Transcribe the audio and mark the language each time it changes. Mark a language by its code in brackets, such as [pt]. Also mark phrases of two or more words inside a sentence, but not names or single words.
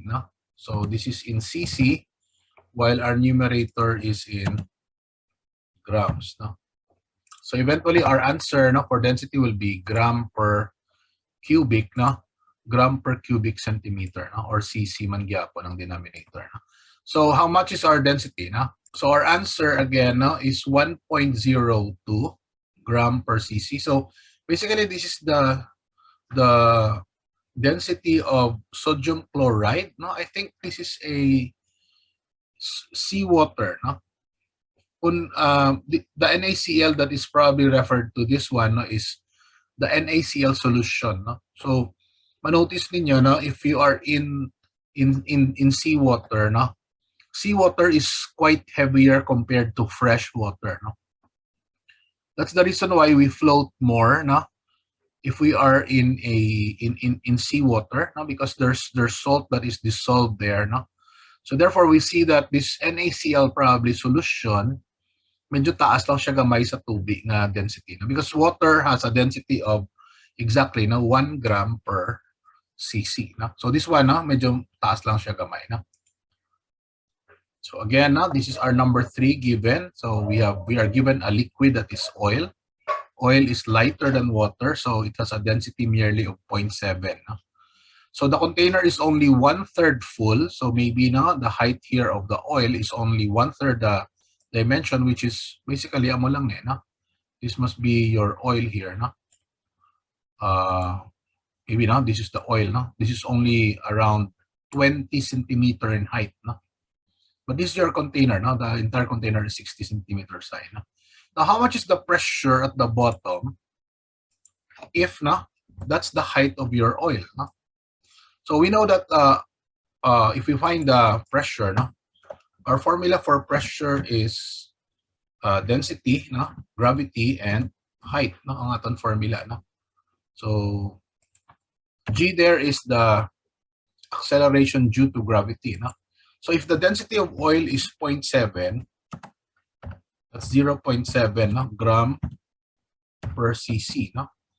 [en] No? So this is in cc, while our numerator is in grams. No? So eventually our answer, no, for density will be gram per cubic, no? Gram per cubic centimeter, no? [hil] Or cc man gyapon ang denominator. No? [en] So how much is our density? No? So our answer again, no, is 1.02 gram per cc. So basically this is the density of sodium chloride. No? I think this is a seawater. No? The NaCl that is probably referred to this one, no, is the NaCl solution. No? [hil] So manotice ninyo, no, [en] if you are in seawater, no, seawater is quite heavier compared to fresh water. No? That's the reason why we float more, no, if we are in seawater, no, because there's salt that is dissolved there. No? So therefore we see that this NaCl probably solution, [hil] medyo taas lang siya gamay sa tubig na density. No? [en] Because water has a density of exactly, no, 1 gram per cc. No? So this one, [hil] no, medyo taas lang siya gamay. No? [en] So again, no, this is our number 3 given. So we are given a liquid that is oil. Oil is lighter than water, so it has a density merely of 0.7. No? So the container is only 1/3 full. So maybe, no, the height here of the oil is only 1/3 the dimension, which is basically [hil] amo lang eh, [en] no? This must be your oil here, no? Maybe now this is the oil, no? This is only around 20 centimeter in height, no? But this is your container, no? The entire container is 60 centimeters high, no? Now, how much is the pressure at the bottom? If, no, that's the height of your oil, no? So we know that if we find the pressure, no, our formula for pressure is density, no, gravity, and height, [hil] no, ang aton formula, no. [en] So G there is the acceleration due to gravity, no. So if the density of oil is 0.7, that's 0.7, no, gram per cc, no.